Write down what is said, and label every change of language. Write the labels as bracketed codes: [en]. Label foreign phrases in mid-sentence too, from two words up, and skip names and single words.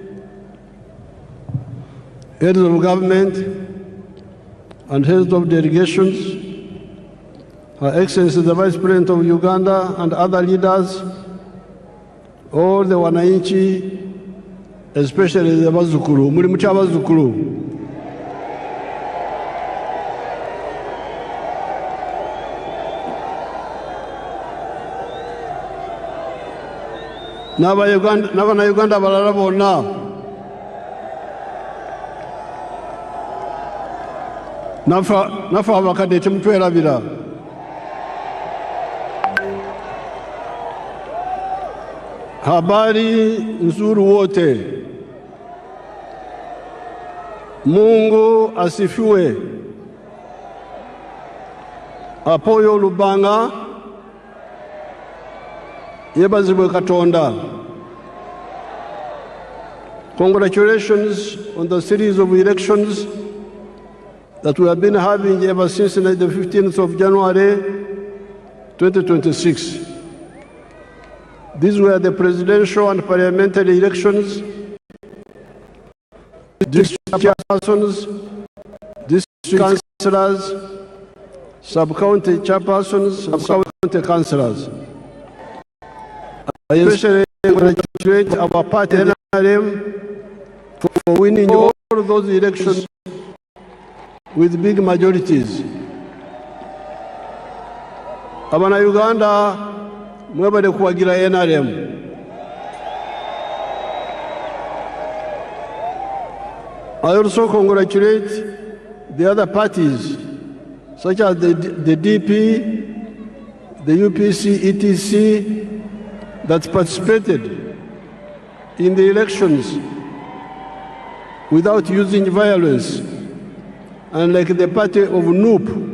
[en] heads of government, and heads of delegations, Her Excellency the Vice President of Uganda and other leaders, all the wananchi, especially the Bazukuru, [lg] muri mucha Bazukuru. N'abana Uganda balala bonna nafa abakadde temutwerabira. [sw] Habari nzuri wote. Mungu asifiwe. [ach] Apoyo Lubanga [lg] yebazibwe Katonda. [en] Congratulations on the series of elections that we have been having ever since the 15th of January 2026. These were the presidential and parliamentary elections, district chairpersons, district councillors, sub-county chairpersons, and sub-county councillors. I especially congratulate our party NRM for winning all those elections with big majorities. [lg] Abana Uganda, mwebale kuwagira NRM. [en] I also congratulate the other parties, such as the DP, the UPC, ETC, that participated in the elections without using violence, unlike the party of NUP